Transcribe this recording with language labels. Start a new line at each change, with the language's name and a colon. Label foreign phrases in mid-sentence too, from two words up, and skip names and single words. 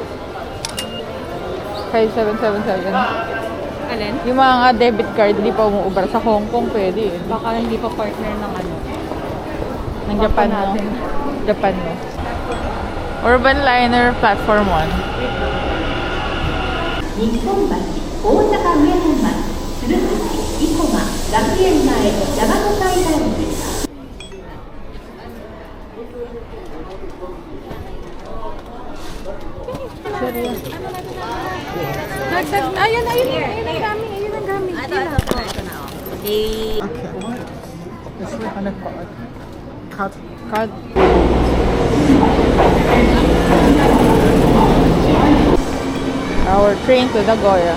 Filipino: 5777. Alin? Yung mga debit card hindi pa umuubra sa Hong Kong, pwede eh. Baka hindi pa partner ng ano. Ng Japan, no? natin. Japan, no? Urban Liner Platform 1.
Japanese: 日本橋、大阪上本町、鶴橋、生駒、学園前、山の階段です。
Filipino: Ayun ang gamit. Ito na. Okay.
English: Card. Our train to Nagoya.